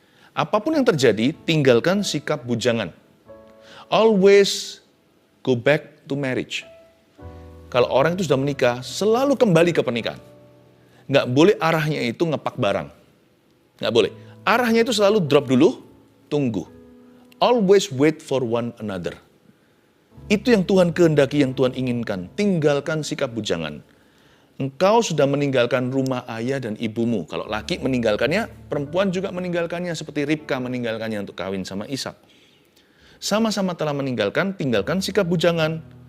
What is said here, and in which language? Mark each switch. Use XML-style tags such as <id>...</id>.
<id>Apapun yang terjadi, tinggalkan sikap bujangan.</id> <en>Always go back to marriage.</en> <id>Kalau orang itu sudah menikah, selalu kembali ke pernikahan. Nggak boleh arahnya itu ngepak barang. Nggak boleh. Arahnya itu selalu drop dulu, tunggu.</id> <en>Always wait for one another.</en> <id>Itu yang Tuhan kehendaki, yang Tuhan inginkan. Tinggalkan sikap bujangan. Engkau sudah meninggalkan rumah ayah dan ibumu. Kalau laki meninggalkannya, perempuan juga meninggalkannya. Seperti Ribka meninggalkannya untuk kawin sama Ishak. Sama-sama telah meninggalkan, tinggalkan sikap bujangan.</id>